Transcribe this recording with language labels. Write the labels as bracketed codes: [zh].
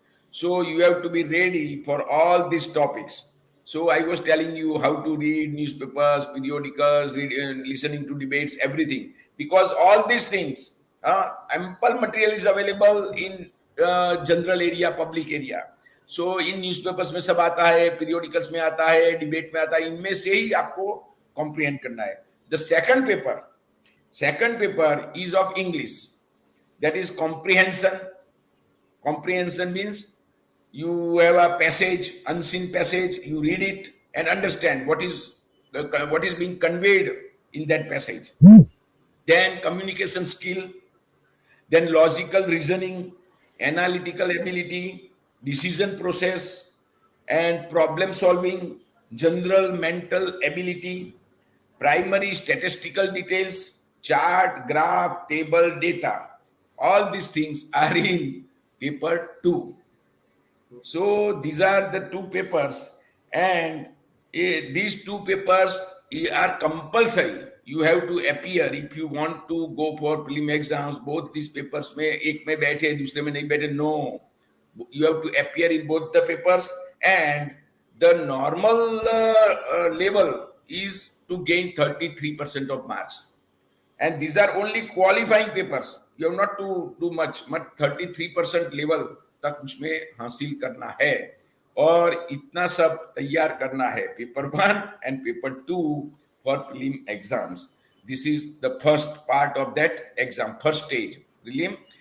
[en] So you have to be ready for all these topics. So I was telling you how to read newspapers, periodicals, listening to debates, everything. Because all these things, ample material is available in general area, public area. So in newspapers [hi] में सब आता है, periodicals में आता है, debate में आता है, इनमें से ही आपको comprehend करना है. [en] The second paper is of English. That is comprehension. Comprehension means you have a passage, unseen passage, you read it and understand what is being conveyed in that passage. Then communication skill, then logical reasoning, analytical ability, decision process, and problem solving, general mental ability, primary statistical details, chart, graph, table, data. All these things are in paper 2. So these are the two papers, and these two papers are compulsory. You have to appear if you want to go for prelim exams. Both these papers [hi] में एक में बैठे दूसरे में नहीं बैठे. [en] No, you have to appear in both the papers, and the normal level is to gain 33% of marks. And these are only qualifying papers. You have not to do much, but 33% level [hi] तक उसमें हासिल करना है और इतना सब तैयार करना है. [en] Paper 1 and paper 2 for prelim exams. This is the first part of that exam, first stage prelim.